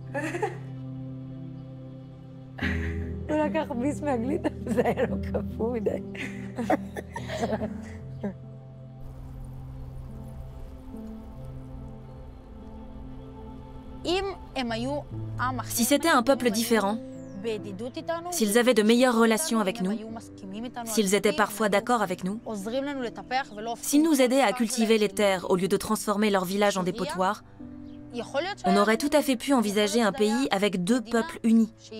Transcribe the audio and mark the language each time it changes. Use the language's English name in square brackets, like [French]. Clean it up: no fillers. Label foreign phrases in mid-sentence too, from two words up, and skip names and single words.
[Hebrew] הוא לקח ביס מהגלידה, זה היה לו קפוא מדי. [French] Si c'était un peuple différent, s'ils avaient de meilleures relations avec nous, s'ils étaient parfois d'accord avec nous, s'ils nous aidaient à cultiver les terres au lieu de transformer leur village en dépotoir, on aurait tout à fait pu envisager un pays avec deux peuples unis.